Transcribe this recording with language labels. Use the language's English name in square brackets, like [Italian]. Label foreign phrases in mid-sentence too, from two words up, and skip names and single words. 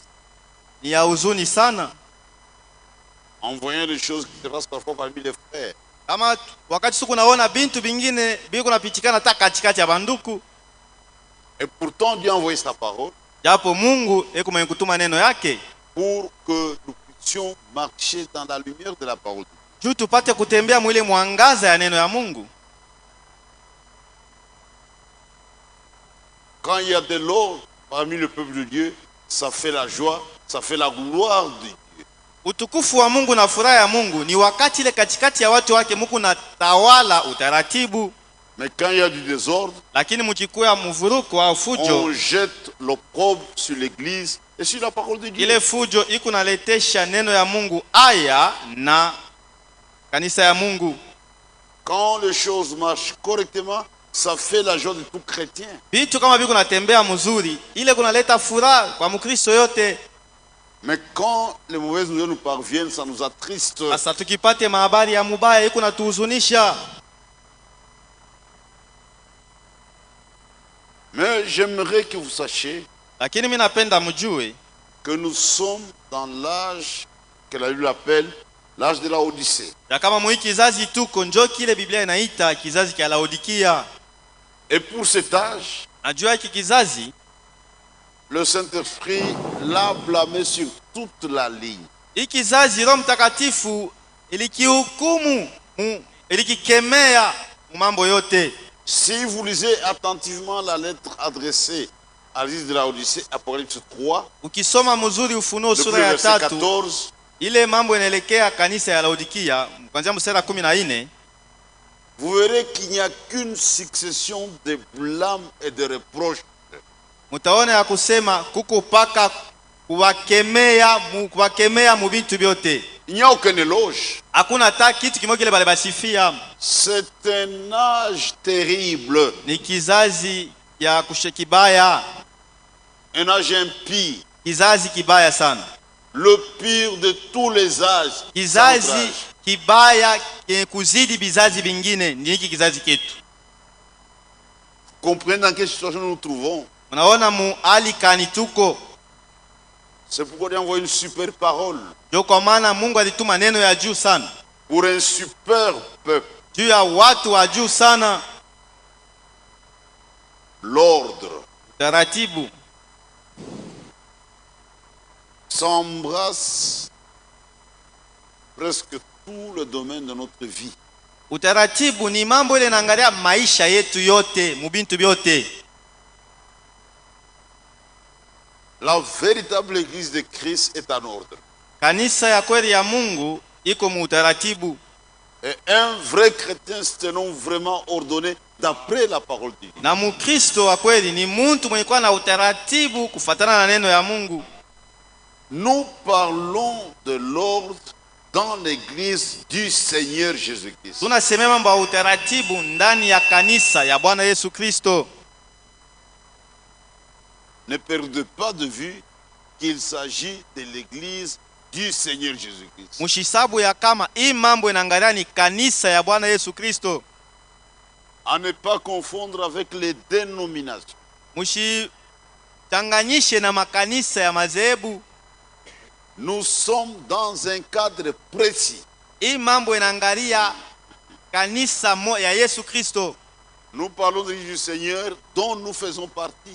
[Swahili] ni ya huzuni sana, [French] en voyant les choses qui se passent parfois parmi les frères. [Swahili] kama wakati siku naona bintu bingine biko napitikana hata katikati ya banduku, [French] Et pourtant, Dieu a envoyé sa parole [Swahili] japo Mungu eko mwenye kutuma neno yake [French] pour que nous puissions marcher dans la lumière de la parole. [Swahili] juu tupate kutembea mwile mwangaza ya neno ya Mungu. [French] Quand il y a de l'ordre parmi le peuple de Dieu, ça fait la joie, ça fait la gloire de Dieu. [Swahili] Utukufu wa Mungu na furaha ya Mungu ni wakati ile katikati ya watu wake Mungu na tawala utaratibu. [French] Mais quand il y a du désordre, [Swahili] Lakini mkikuwa mvuruko au fujo, [French] on jette l'opprobre sur l'église et sur la parole de Dieu. [Swahili] ile fujo iko naletesha neno ya Mungu aya na kanisa ya Mungu. [French] Quand les choses marchent correctement, ça fait la joie de tout chrétien. [Swahili] Vitu kama biko natembea mzuri, ile kunaleta furaha kwa Mkristo yote. [French] Mais quand les mauvaises nouvelles nous parviennent, ça nous attriste. [Swahili] Sasa tukipate mahabari ya mubaya iko natuhuzunisha. [French] Mais j'aimerais que vous sachiez [Swahili] Lakini mimi napenda mjue [French] que nous sommes dans l'âge que la Bible appelle l'âge de la Odyssée. [Swahili] ya kama mwi kizazi tuko njo kile Biblia inaita kizazi cha Laodikia. [French] Et pour cet âge, [Swahili] Najua hiki kizazi [French] le Saint-Esprit l'a blâmé sur toute la ligne. [Swahili] hiki kizazi Roho Mtakatifu ilikihukumu, ilikikemea mambo yote. [French] Si vous lisez attentivement la lettre adressée à l'église de la Odyssée, Apocalypse 3, [Swahili] Ukisoma mzuri Ufunuo [French] depuis [Swahili] sura [French] le [Swahili] ya [French] verset 3, 14, [Swahili] ile mambo inaelekea kanisa ya Laodikia kuanzia mstari 14, [French] vous verrez qu'il n'y a qu'une succession de blâmes et de reproches. [Swahili] mutaona ya kusema kuko paka kuwakemea mu bintu vyote. [French] Il n'y a aucun éloge. [Swahili] Hakuna hata kitu kimoja kile bale basifia. [French] C'est un âge terrible, [Swahili] Ni kizazi ya kushekibaya, [French] un âge impie, [Swahili] kizazi kibaya sana, [French] le pire de tous les âges. C'est notre [Swahili] kizazi [French] âge. [Swahili] kibaya kenye kuzidi bizazi bingine. Ni hiki kizazi ketu. [French] Comprenez dans quelle situation nous nous trouvons. [Swahili] Unaona mu hali kani tuko. [French] C'est pourquoi Dieu a envoyé une super parole [Swahili] Ndio kwa maana Mungu alituma neno ya juu sana [French] pour un super peuple. [Swahili] juu ya watu wa juu sana. [French] L'ordre [Swahili] Taratibu [French] s'embrasse presque tout le domaine de notre vie. [Swahili] utaratibu ni mambo ile naangalia maisha yetu yote mubintu vyote. [French] La véritable église de Christ est en ordre. [Swahili] Kanisa ya kweli ya Mungu iko mu utaratibu. [French] Et un vrai chrétien, c'est un homme vraiment ordonné d'après la parole de Dieu. [Swahili] Na Mkristo wa kweli ni muntu mwenye kuwa na utaratibu kufatana na neno ya Mungu. [French] Nous parlons de l'ordre dans l'église du Seigneur Jésus-Christ. [Swahili] Tunasemea mambo ya utaratibu ndani ya kanisa ya Bwana Yesu Kristo. [French] Ne perdez pas de vue qu'il s'agit de l'église du Seigneur Jésus-Christ. [Swahili] Mushisabu ya kama hii mambo inaangalia ni kanisa ya Bwana Yesu Kristo. [French] À ne pas confondre avec les dénominations. [Swahili] Mushichanganyishe na makanisa ya madhehebu. [French] Nous sommes dans un cadre précis. [Swahili] Hii mambo inaangalia kanisa ya Yesu Kristo. [French] Nous parlons de l'église du Seigneur dont nous faisons partie.